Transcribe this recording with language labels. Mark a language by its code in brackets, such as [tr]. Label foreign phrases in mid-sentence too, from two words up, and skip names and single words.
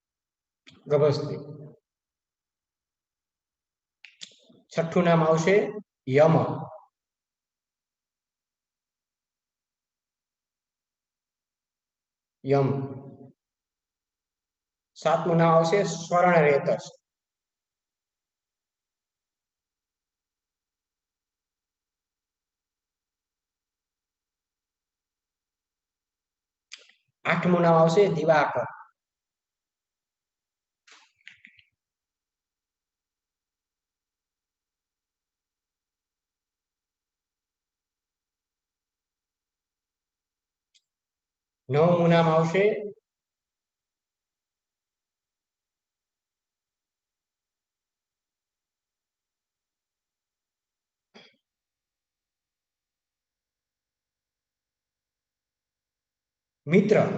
[gu] ગભસ્તી છઠ્ઠું નામ આવશે यम, यम। सातमું નામ આવશે સ્વર્ણ રેતસ। આઠમું નામ આવશે દિવાકર। નવમું નામ આવશે મિત્ર।